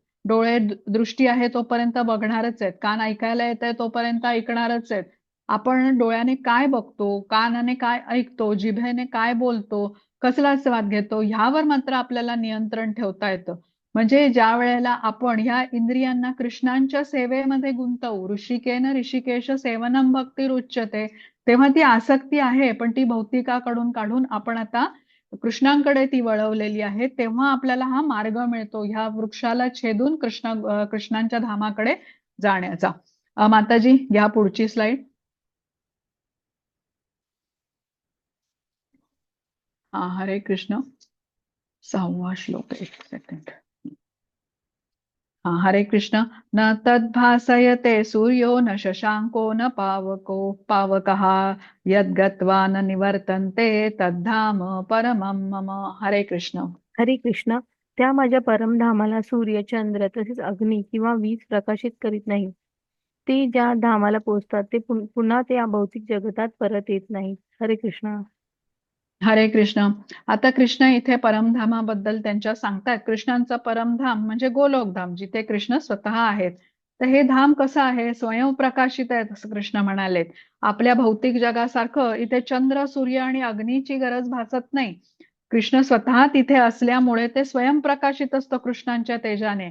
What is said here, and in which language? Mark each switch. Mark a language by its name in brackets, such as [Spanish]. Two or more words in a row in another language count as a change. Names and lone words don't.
[Marathi] डोळे दृष्टी आहे तोपर्यंत बघणारच आहेत. कान ऐकायला येत आहे तोपर्यंत ऐकणारच आहेत. आपण डोळ्याने काय बघतो, कानाने काय ऐकतो, जिभेने काय बोलतो, कसला स्वाद घेतो, ह्यावर मात्र आपल्याला नियंत्रण ठेवता येतं. म्हणजे ज्या वेळेला आपण ह्या इंद्रियांना कृष्णांच्या सेवेमध्ये गुंतवू, [Sanskrit] ऋषिकेन ऋषिकेश सेवनम भक्तिरुच्यते, [Marathi] तेव्हा ती आसक्ती आहे पण ती भौतिकाकडून काढून आपण आता कृष्णांकडे ती वळवलेली आहे. तेव्हा आपल्याला हा मार्ग मिळतो ह्या वृक्षाला छेदून कृष्णांच्या धामाकडे जाण्याचा. माताजी घ्या पुढची स्लाइड. हा, हरे कृष्ण. 6वा श्लोक, एक सेकंड. हरे कृष्ण. [Sanskrit] न तद्भासयते सूर्यो न शशांको न पावकः यद्गत्वा न निवर्तन्ते तद्धाम परमं मम. [Marathi] हरे कृष्ण. हरे कृष्ण. त्या माझ्या परमधामाला सूर्य, चंद्र तसेच अग्नी किंवा वीज प्रकाशित करीत नाही. ते ज्या धामाला पोचतात ते पुन्हा ते या भौतिक जगतात परत येत नाही. हरे कृष्ण. हरे कृष्ण. आता कृष्ण इथे परमधामाबद्दल त्यांच्या सांगतायत. कृष्णांचं परमधाम म्हणजे गोलोकधाम, जिथे कृष्ण स्वतः आहेत. तर हे धाम कसं आहे? स्वयंप्रकाशित आहे, असं कृष्ण म्हणालेत. आपल्या भौतिक जगासारखं इथे चंद्र, सूर्य आणि अग्नीची गरज भासत नाही. कृष्ण स्वतः तिथे असल्यामुळे ते स्वयंप्रकाशित असतं कृष्णांच्या तेजाने.